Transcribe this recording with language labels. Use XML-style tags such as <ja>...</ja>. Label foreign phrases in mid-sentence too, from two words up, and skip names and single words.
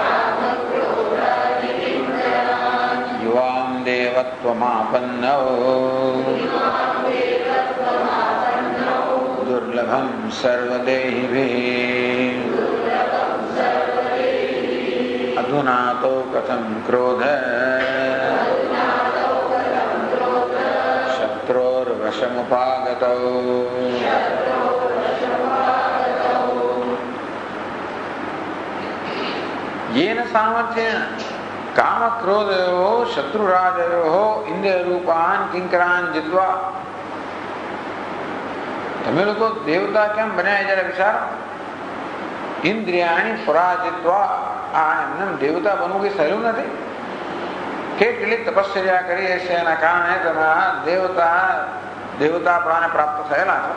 <sa>યુવામ દેવત્વમાપન્નૌ દુર્લભમ સર્વદેહિભિઃ અધુના તો કથમ ક્રોધ શત્રોર્વશમુપાગતૌ. येन सामर्थ्येन काम क्रोधयोः शत्रुराजयोः इंद्रियरूपान् किंकरान् जित्वा.</sa> <gu>તમે લોકો દેવતા કેમ બન્યા જયારે વિચારો.</gu> <sa>ઇન્દ્રિયાણી પરાજિત્વા,</sa> <gu>આ એમને દેવતા બનવું કઈ સહેલું નથી. કેટલી તપશ્ચર્યા કરી હશે એના કારણે તમે દેવતા પ્રાણે પ્રાપ્ત થયેલા છો.</gu>